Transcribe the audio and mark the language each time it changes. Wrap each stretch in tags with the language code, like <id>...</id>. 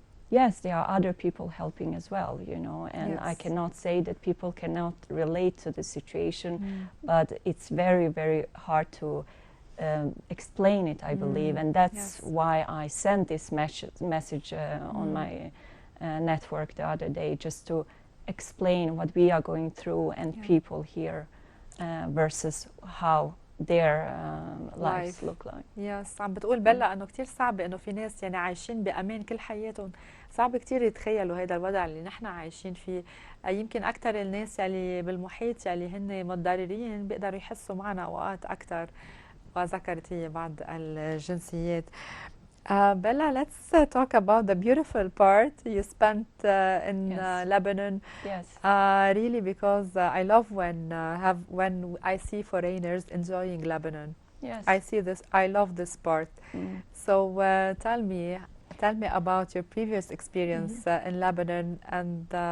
<en>Yes, there are other people helping as well, you know, and I cannot say that people cannot relate to the situation, but it's very, very hard to explain it, I believe, and that's why I sent this message on my network the other day, just to explain what we are going through and people here versus how their lives look like.</en> <ar>يس عم بتقول بلا انه كتير صعب انه في ناس يعني عايشين بامان كل حياتهم، صعب كتير يتخيلوا هذا الوضع اللي نحن عايشين فيه. يمكن اكثر الناس يلي بالمحيط يلي هن متضررين بيقدروا يحسوا معنا اوقات اكثر، وذكرت هي بعض الجنسيات.</ar> <en>Bella, let's talk about the beautiful part you spent in Yes. Lebanon. Yes. Really, because I love when I see foreigners enjoying Lebanon. Yes. I see this. I love this part. So tell me about your previous experience in Lebanon, and</en>